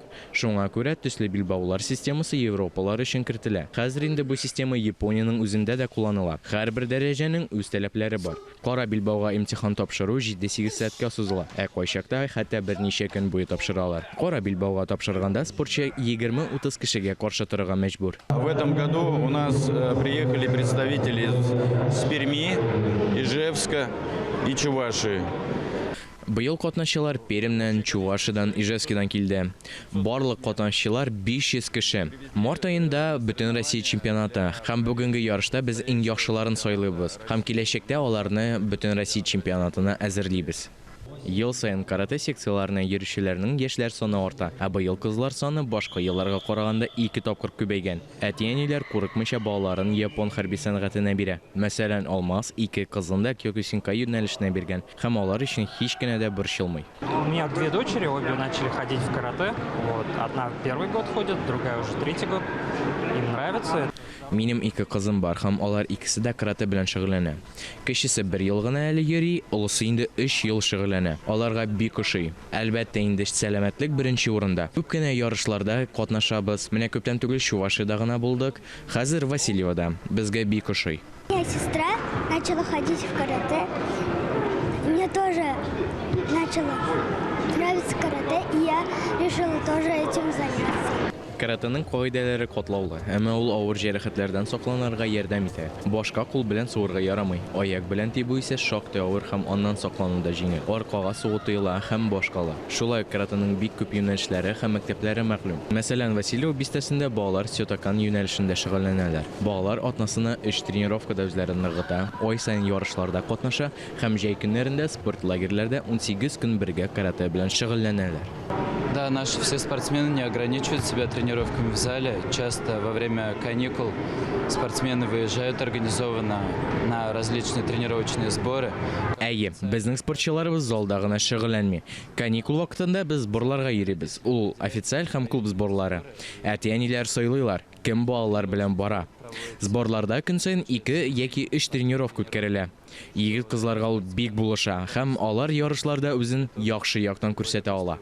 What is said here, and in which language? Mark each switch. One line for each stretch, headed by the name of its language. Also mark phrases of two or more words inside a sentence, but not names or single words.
Tatar: Шуңа күрә төсле билбаулар системасы Европалар өчен кертелә. Хәзер инде бу система Япониянең үзендә дә кулланыла. Һәрбер дәрәҗәнең үз таләпләре бар. Кара билбауга имтихан тапшыру 7-8 сәгатькә сузыла. Кайчакта хәтта берничә көн буе тапшыралар. Кара билбауга тапшырганда спортчы 20-30 кешегә каршы торырга мәҗбүр.
Russian: В этом году у нас приехали представители с Перми, Ижевска и Чувашии.
Tatar: Быел катнашчылар Перемнән, Чувашидан, Ижевскидан килде. Барлык катнашчылар 500 кеше. Март аенда бөтен Россия чемпионаты һәм бүгенге ярышта без иң яхшыларын сайлыйбыз. Һәм киләчәктә аларны бөтен Россия чемпионатына әзерлибез. Ел сайын карате секцияларына йөрүчеләрнең яшьләр саны арта, ә быел кызлар саны башка елларга караганда 2 тапкыр күбәйгән. Әти-әниләр курыкмыйча балаларын япон хәрби сәнгатенә бирә. Мәсәлән, Алмаз 2 кызын да Кёкусинкай юнәлешенә биргән, һәм алар өчен һич кенә дә борчылмый.
Russian: У меня 2 дочери, обе начали ходить в карате. Вот, одна первый год ходит, другая уже 3-й год. Им нравится.
Tatar: Минем 2 кызым бар, һәм алар икесе дә карате белән шөгыльләнә. Кечесе 1 ел гына әле йөри, улысы инде 3 ел шөгыльләнә. Аларга бик ошый. Әлбәттә инде сәламәтлек беренче урында. Күп кенә ярышларда катнашабыз. Менә күптән түгел Чувашида гына булдык. Хәзер Васильевада. Безгә бик ошый.
Russian: Моя сестра начала ходить в карате. Мне тоже начало нравиться карате, и я решила тоже этим заняться.
Tatar: Каратеның кагыйдәләре катлаулы, әмма ул авыр җәрәхәтләрдән сакланырга ярдәм итә. Башка кул белән суырга ярамый. Аяк белән тибү исә шактый авыр һәм аннан саклануда җиңел. Аркага сугу тыела һәм башкала. Шулай каратеның бик күп юнәлешләре һәм мәктәпләре мәгълүм. Мәсәлән, Васильев бистәсендә балалар сётакан юнәлешендә шөгыльләнәләр. Балалар атнасына 3 тренировкада үзләрен ныгыта, ай сайын ярышларда катнаша һәм җәй көннәрендә спорт лагерьләрдә 18 көн бергә карате белән шөгыльләнәләр.
Russian: Да, наши все спортсмены не ограничивают себя тренировками в зале. Часто во время каникул спортсмены выезжают организованно на различные тренировочные сборы.
Tatar: Әйе, безнең спортчыларыбыз залда гына шөгыльләнми. Каникул вакытында без сборларга йөрибез. Ул официаль һәм клуб сборлары. Әти-әниләр сайлыйлар, кем балалар белән бара. Сборларда көн сайын 2 яки 3 тренировка үткәрелә. Егет кызларга ул бик булыша һәм алар ярышларда үзен яхшы яктан күрсәтә ала.